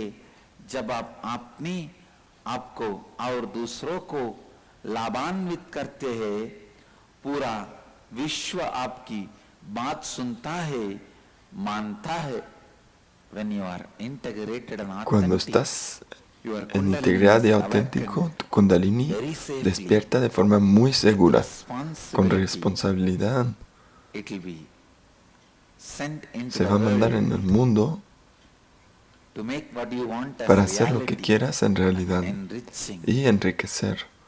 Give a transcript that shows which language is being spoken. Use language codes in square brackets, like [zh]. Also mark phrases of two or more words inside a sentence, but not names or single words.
[hi] जब आप अपने आपको और दूसरों को लाभान्वित करते हैं, पूरा विश्व आपकी बात सुनता है, मानता है. [es] Cuando estás en integridad y auténtico, tu Kundalini despierta de forma muy segura, con responsabilidad. Se va a mandar en el mundo para hacer lo que quieras en realidad y enriquecer.